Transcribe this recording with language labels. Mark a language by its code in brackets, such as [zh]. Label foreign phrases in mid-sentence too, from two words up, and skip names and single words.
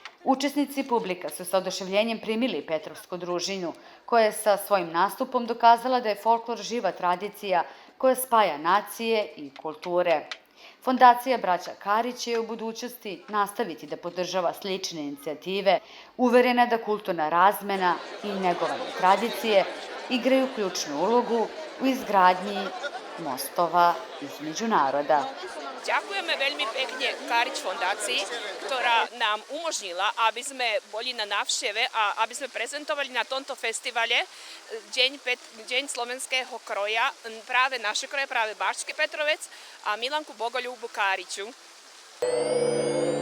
[sr] Učesnici publika su sa oduševljenjem primili Petrovsku družinu, koja je sa svojim nastupom dokazala da je folklor živa tradicija koja spaja nacije i kulture. Fondacija Braća Karić će u budućnosti nastaviti da podržava slične inicijative, uverena da kulturna razmena i negovanje tradicije igraju ključnu ulogu u izgradnji mostova između naroda. [sk] Ďakujeme veľmi pekne Karič fondácii, ktorá nám umožnila, aby sme boli na návšteve a aby sme prezentovali na tomto festivale Deň slovenského kroja, práve naše kroje, práve Bački Petrovec a Milanku Bogoľubu Kariču.